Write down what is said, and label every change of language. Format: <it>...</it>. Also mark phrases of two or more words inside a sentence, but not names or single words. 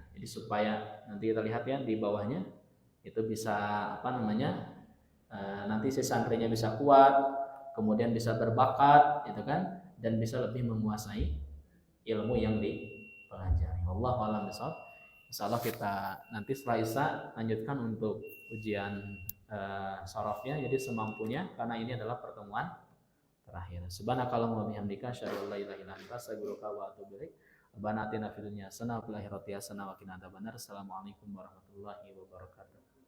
<id>Jadi supaya nanti kita lihat ya di bawahnya itu bisa nanti si santrinya bisa kuat, kemudian bisa berbakat gitu kan, dan bisa lebih menguasai ilmu yang dipelajari.</id> <ar>والله أعلم بالصواب.</ar> <id>Insyaallah kita nanti setelah Isya lanjutkan untuk ujian sarafnya, jadi semampunya karena ini adalah pertemuan terakhir.</id> <ar>سبحانك اللهم وبحمدك أشهد أن لا إله إلا أنت أستغفرك وأتوب إليك. ربنا آتنا في الدنيا حسنة وفي الآخرة حسنة وقنا عذاب النار. السلام عليكم ورحمة الله وبركاته.</ar>